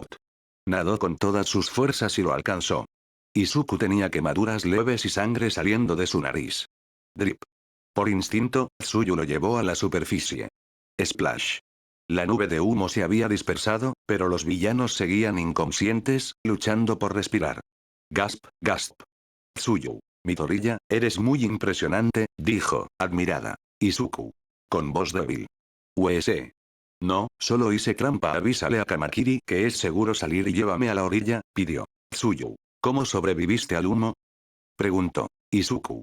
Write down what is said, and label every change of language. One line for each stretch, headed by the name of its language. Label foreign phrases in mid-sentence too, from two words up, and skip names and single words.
Spanish: Nadó con todas sus fuerzas y lo alcanzó. Izuku tenía quemaduras leves y sangre saliendo de su nariz. Drip. Por instinto, Tsuyu lo llevó a la superficie. Splash. La nube de humo se había dispersado, pero los villanos seguían inconscientes, luchando por respirar.
English: Gasp, gasp.
Spanish: Tsuyu. Midoriya, eres muy impresionante, dijo, admirada. Izuku. Con voz débil. USA. No, solo hice trampa. Avísale a Kamakiri que es seguro salir y llévame a la orilla, pidió. Tsuyu. ¿Cómo sobreviviste al humo? Preguntó. Izuku.